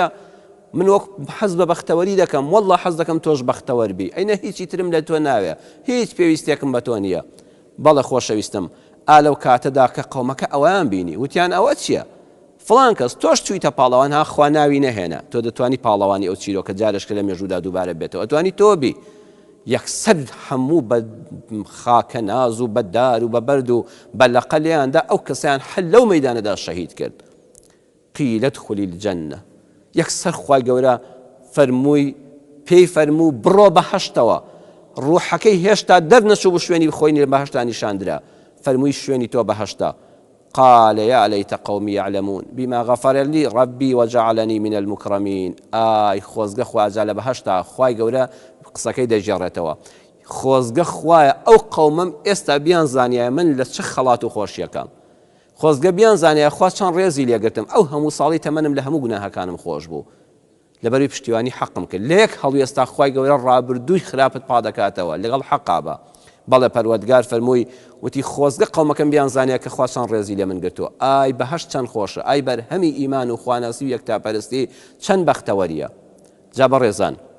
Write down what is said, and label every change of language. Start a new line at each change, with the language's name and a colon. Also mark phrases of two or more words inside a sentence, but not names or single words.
Central Kurdish: من وەک حەز بە بەختەوەری دەکەم والله حەز دەکەم تۆش بەختەوەر بی ئەینە هیچی ترم لە تۆ ناوێ هیچ پێویستێکم بە تۆ نییە بەڵێ خۆشەویستم ئالەو کاتەدا کە قەومەکە ئەویان بینی وتیان ئەوە چییە فڵان کەس تۆش چوویتە پاڵەوان ها خوا ناوی نەهێنا تۆ دەتوانی پاڵەوانی ئەو چیرۆکە جارشکە لە مێژوودا دووبارە بێتەوە ئەتوانی تۆبی یەکسەر هەموو بە خاکە ناز و بە دار و بە بەرد و بە لەقە لێیاندا ئەو کەسیان هەر لەو مەیدانەدا شەهید کرد
Arabic: قیل ادخلی الجەنە
Central Kurdish: یەکسەر خوای گەورە فەرمووی پێی فەرموو بڕۆ بەهەشتەوە ڕوحەکەی هێشتا دەرنەچوو بۆ شوێنی بخۆینی لە بەهەشتا نیشاندرا فەرمووی شوێنی تۆ بەهەشتا
Arabic: قال يا ليت قومي يعلمون بما غفر لي ربي وجعلني من المكرمين
Central Kurdish: ئای خۆزگە خواجا لە بەهەشتا خوای گەورە قسەکەی دەژێڕێتەوە خۆزگە خوایە ئەو قەومم ئێستا بیان زانیایە من لە چه خەڵات و خۆشیەکەم خۆزگە بیان زانیایە خوا چەند ڕێزی لێگرتم ئەو هەموو ساڵی تەمەنم لە هەموو گوناهەکانم خۆش بوو لەبەروی پشتیوانی حەقم کرد لە یەک هەڵوی ئێستا خوای گەورە ڕابردووی خراپت پادەکاتەوە لەگەڵ حەقا بە بەڵێ پەروەردگار فەرمووی وتی خۆزگە قەومەکەم بیان زانیە کە خوا چەند ڕێزی لێ من گرتووە ئای بەهەشت چەند خۆشە ئای بەرهەمی ئیمان و خواناسی و یەکتاپەرستی چەند بەختەوەریە جا بەڕێزان